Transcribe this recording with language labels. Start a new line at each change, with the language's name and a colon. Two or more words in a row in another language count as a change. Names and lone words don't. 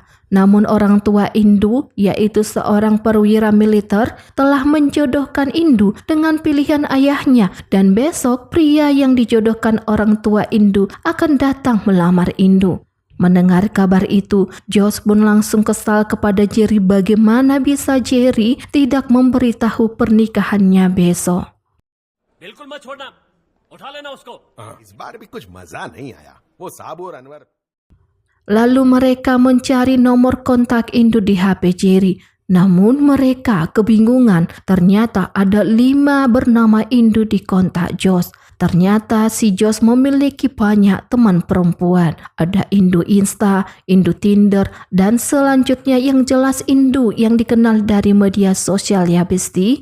Indonesian: Namun orang tua Indu, yaitu seorang perwira militer, telah menjodohkan Indu dengan pilihan ayahnya dan besok pria yang dijodohkan orang tua Indu akan datang melamar Indu. Mendengar kabar itu, Josh pun langsung kesal kepada Jerry bagaimana bisa Jerry tidak memberitahu pernikahannya besok.
Hindi: बिल्कुल मत छोड़ना उठा लेना उसको इस बार भी कुछ मजा नहीं आया वो साबु और अनवर
Indonesian: Lalu mereka mencari nomor kontak Indu di HP Jerry. Namun mereka kebingungan, ternyata ada 5 bernama Indu di kontak Josh. Ternyata si Josh memiliki banyak teman perempuan. Ada Indu Insta, Indu Tinder, dan selanjutnya yang jelas Indu yang dikenal dari media sosial ya besti.